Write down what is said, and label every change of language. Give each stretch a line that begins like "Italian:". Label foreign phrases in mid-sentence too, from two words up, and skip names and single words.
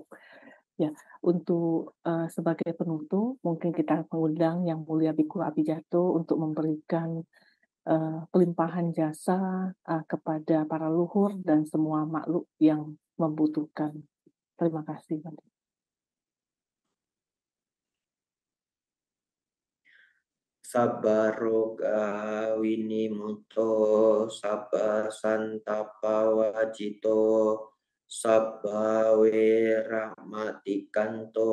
Indonesian: Ya, untuk sebagai penutup, mungkin kita mengundang Yang Mulia Bhikkhu Abhijatto untuk memberikan pelimpahan jasa kepada para luhur dan semua makhluk yang membutuhkan. Terima kasih, Bante.
Pali: Sabbaroga winimuto, sabba santapa wajito, sabba weramatikanto,